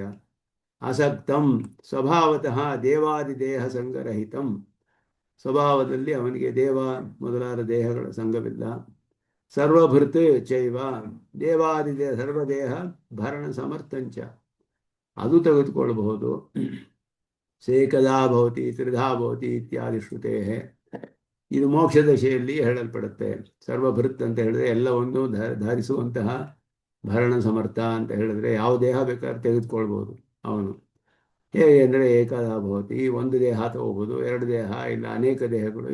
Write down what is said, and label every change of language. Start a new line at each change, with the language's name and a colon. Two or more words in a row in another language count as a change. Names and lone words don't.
Sanskrit: ಅಸಕ್ತಂ ಸ್ವಭಾವತಃ ದೇವಾದಿದೇಹ ಸಂಗರಹಿತಂ.
Kannada: ಸ್ವಭಾವದಲ್ಲಿ ಅವನಿಗೆ ದೇವ ಮೊದಲಾದ ದೇಹಗಳ ಸಂಘವಿಲ್ಲ.
Sanskrit: ಸರ್ವಭೃತ್ ಚೈವ ದೇವಾದಿದೇಹ ಸರ್ವದೇಹ ಭರಣ ಸಮರ್ಥಂಚ,
Kannada: ಅದು ತೆಗೆದುಕೊಳ್ಳಬಹುದು.
Sanskrit: ಸೇಕದಾ ಭವತಿ ತ್ರಿಧಾ ಭವತಿ ಇತ್ಯಾದಿ ಶ್ರುತೇ.
Kannada: ಇದು ಮೋಕ್ಷ ದಶೆಯಲ್ಲಿ ಹೇಳಲ್ಪಡುತ್ತೆ. ಸರ್ವಭೃತ್ ಅಂತ ಹೇಳಿದ್ರೆ ಎಲ್ಲವನ್ನು ಧರಿಸುವಂತಹ, ಭರಣ ಸಮರ್ಥ ಅಂತ ಹೇಳಿದ್ರೆ ಯಾವ ದೇಹ ಬೇಕಾದ್ರೆ ತೆಗೆದುಕೊಳ್ಬೋದು ಅವನು. ಹೇಗೆ ಅಂದರೆ
Sanskrit: ಏಕದಾ ಭವತಿ,
Kannada: ಒಂದು ದೇಹ ತಗೋಬೋದು, ಎರಡು ದೇಹ, ಇಲ್ಲ ಅನೇಕ ದೇಹಗಳು.